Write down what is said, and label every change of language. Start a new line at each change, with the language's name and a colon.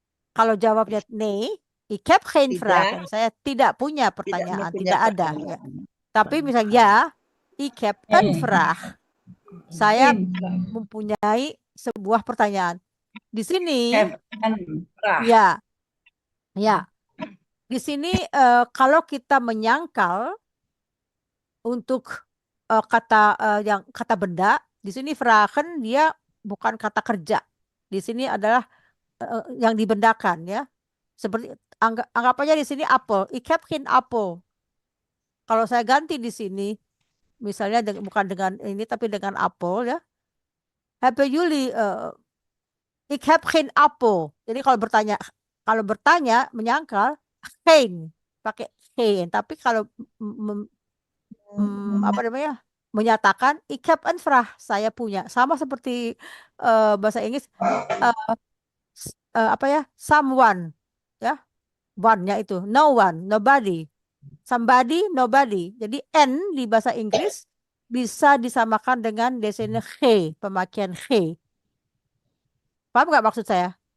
Indonesian: Kalau jawabnya
Dutch: nee, ik heb geen vragen.
Indonesian: Saya tidak punya pertanyaan, tidak ada. Ya. Tapi misalnya ya,
Dutch: ik heb een vraag.
Indonesian: Saya mempunyai sebuah pertanyaan. Di sini, ya. Di sini kalau kita menyangkal untuk kata benda, di sini vragen dia bukan kata kerja. Di sini adalah yang dibendakan ya. Seperti anggap aja di sini apel.
Dutch: Ik heb geen apel.
Indonesian: Kalau saya ganti di sini, misalnya bukan dengan ini tapi dengan apel ya.
Dutch: Hebben jullie ik heb geen apel.
Indonesian: Jadi kalau bertanya menyangkal geen pakai geen. Tapi kalau apa namanya? Menyatakan
Dutch: ik heb een vraag,
Indonesian: saya punya. Sama seperti bahasa Inggris apa ya? Someone ya. One-nya itu no one, nobody. Somebody, nobody. Jadi N di bahasa Inggris bisa disamakan dengan desene he, pemakaian he. Paham nggak maksud saya?